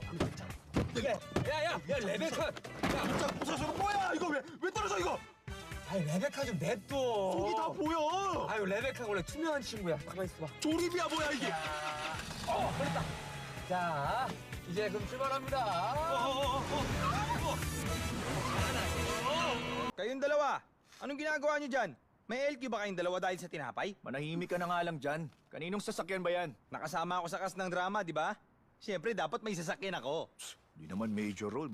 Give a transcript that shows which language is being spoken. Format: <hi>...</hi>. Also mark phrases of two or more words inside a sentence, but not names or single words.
<ko>야 레베카. 진짜 부서져. 뭐야 이거 왜 떨어져 이거? 아이 레베카 좀 냅둬. 속이 다 보여. 아유 레베카가 원래 투명한 친구야. 가만 있어봐. 조립이야 뭐야 이게? 걸렸다. 자 이제 그럼 출발합니다.</ko> <tl>Kayong dalawa, anong ginagawa niyo dyan? May LQ ba kayong dalawa dahil sa tinapay? Manahimik ka na nga lang dyan. Kaninong sasakyan ba yan? Nakasama ako sa cast ng drama, di ba? Siyempre, dapat may sasakyan ako. Di naman major role.</tl>